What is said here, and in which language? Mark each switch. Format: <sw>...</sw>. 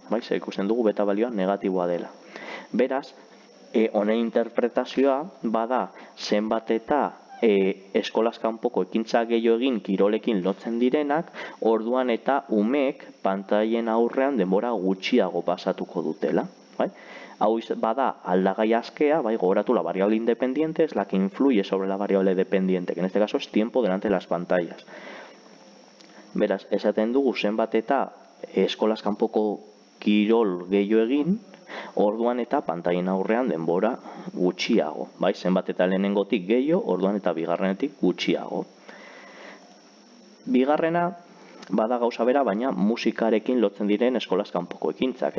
<eu>Zer ikusten dugu beta balioa negatiboa dela. Beraz, honen interpretazioa bada zenbat eta eskolaz kanpoko ekintza gehiago egin kirolekin lotzen direnak, orduan eta umeek pantailen aurrean denbora gutxiago pasatuko dutela. Hau bada aldagai askea, gogoratu</eu> <es>la variable independiente es la que influye sobre la variable dependiente, que en este caso es tiempo delante de las pantallas.</es> <eu>Beraz, esaten dugu zenbat eta eskolaz kanpoko kirol gehiago egin, orduan eta pantailen aurrean denbora gutxiago. Zenbat eta lehenengotik gehiago, orduan eta bigarrenetik gutxiago. Bigarrena, bada gauza bera, baina musikarekin lotzen diren eskolaz kanpoko ekintzak.</eu>